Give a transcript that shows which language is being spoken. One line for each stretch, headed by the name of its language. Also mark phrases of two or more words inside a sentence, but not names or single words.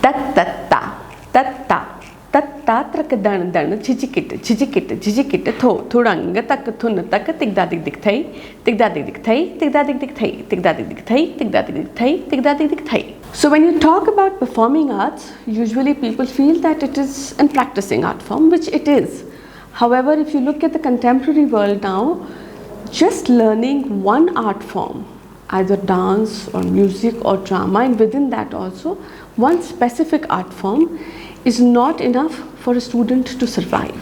English: tatta tatta tatta trak dan dan chijikit chijikit chijikit tho thudang tak thun tak tigda dig dig thai tigda dig dig thai tigda dig dig thai tigda dig dig thai tigda dig dig thai tigda dig dig thai. So when you talk about performing arts, usually people feel that it is a practicing art form, which it is. However, if you look at the contemporary world now, just learning one art form, either dance or music or drama, and within that also one specific art form, is not enough for a student to survive.